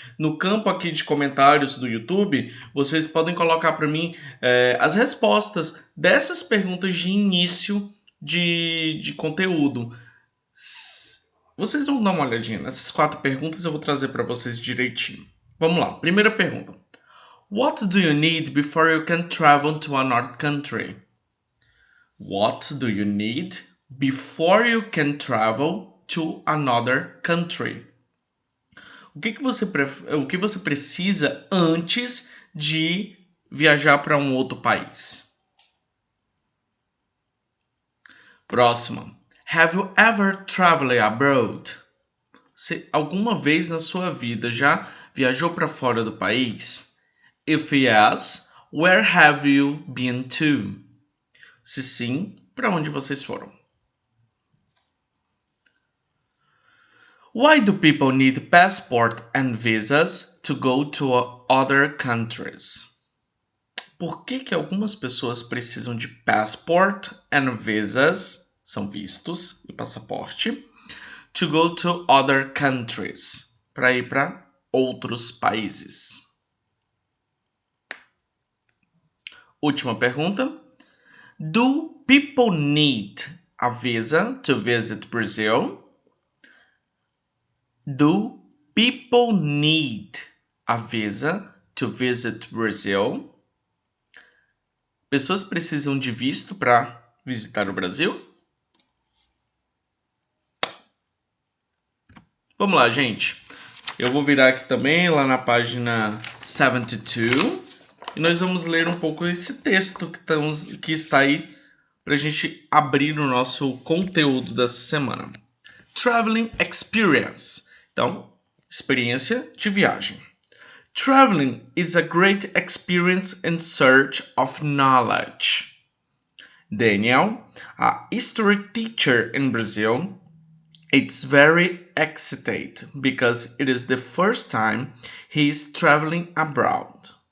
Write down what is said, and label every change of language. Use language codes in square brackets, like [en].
[pt] No campo aqui de comentários do YouTube, vocês podem colocar para mim as respostas dessas perguntas de início de conteúdo. Vocês vão dar uma olhadinha nessas 4 perguntas, eu vou trazer para vocês direitinho. Vamos lá, primeira pergunta. [en] What do you need before you can travel to another country? What do you need before you can travel to another country? [pt] O que você precisa antes de viajar para um outro país? Próxima. [en] Have you ever traveled abroad? [pt] Você alguma vez na sua vida já viajou para fora do país? [en] If yes, where have you been to? [pt] Se sim, para onde vocês foram? [en] Why do people need passport and visas to go to other countries? [pt] Por que algumas pessoas precisam de [en] passport and visas? [pt] São vistos e passaporte, [en] to go to other countries, [pt] para ir para outros países. Última pergunta. [en] Do people need a visa to visit Brazil? Do people need a visa to visit Brazil? [pt] Pessoas precisam de visto para visitar o Brasil? Vamos lá, gente. Eu vou virar aqui também, lá na página 72. E nós vamos ler um pouco esse texto que está aí para a gente abrir o nosso conteúdo dessa semana. Traveling Experience. Então, experiência de viagem. [en] Traveling is a great experience in search of knowledge. Daniel, a history teacher in Brazil, it's very excited because it is the first time he is traveling abroad.